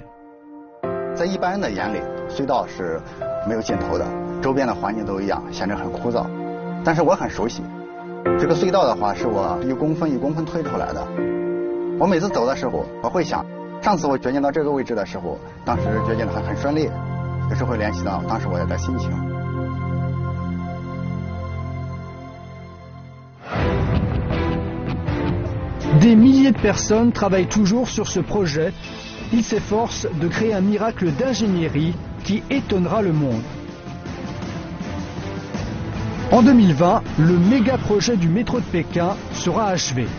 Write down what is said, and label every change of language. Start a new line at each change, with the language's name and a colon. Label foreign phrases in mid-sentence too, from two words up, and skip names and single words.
Chinese: 在一般人的眼里，隧道是没有尽头的，周边的环境都一样，显得很枯燥。但是我很熟悉，这个隧道的话是我1公分1公分推出来的。我每次走的时候，我会想，上次我掘进到这个位置的时候，当时掘进的很顺利，有时候会联系到当时我的心情。
French: Des milliers de personnes travaillent toujours sur ce projet. Ils s'efforcent de créer un miracle d'ingénierie qui étonnera le monde. En 2020, le méga projet du métro de Pékin sera achevé.